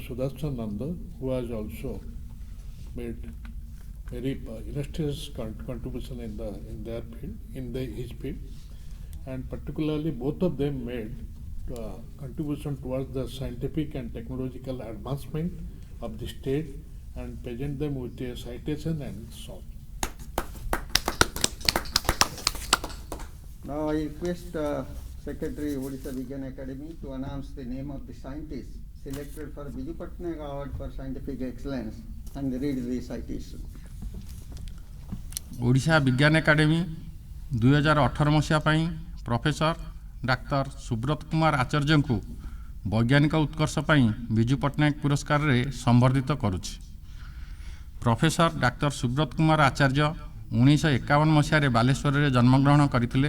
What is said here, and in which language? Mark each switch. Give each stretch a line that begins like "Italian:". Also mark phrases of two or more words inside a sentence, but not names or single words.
English: Sudarshan Nanda, who has also made very illustrious contribution in their field, his field, and particularly both of them made contribution towards the scientific and technological advancement of the state and present them with a citation and so on. Now I request Secretary Odisha Vigyan Academy to announce the name of the scientist selected for Biju Patnaik Award for Scientific Excellence and read the citation.
Odia: ଓଡ଼ିଶା ବିଜ୍ଞାନ ଏକାଡେମୀ 2018 ମସିହା ପାଇଁ ପ୍ରଫେସର ଡାକ୍ତର ସୁବ୍ରତ କୁମାର ଆଚାର୍ଯ୍ୟଙ୍କୁ ବୈଜ୍ଞାନିକ ଉତ୍କର୍ଷ ପାଇଁ ବିଜୁ ପଟ୍ଟନାୟକ ପୁରସ୍କାରରେ ସମ୍ବର୍ଦ୍ଧିତ କରୁଛି। ପ୍ରଫେସର ଡାକ୍ତର ସୁବ୍ରତ କୁମାର ଆଚାର୍ଯ୍ୟ 1951 ମସିହାରେ ବାଲେଶ୍ୱରରେ ଜନ୍ମଗ୍ରହଣ କରିଥିଲେ।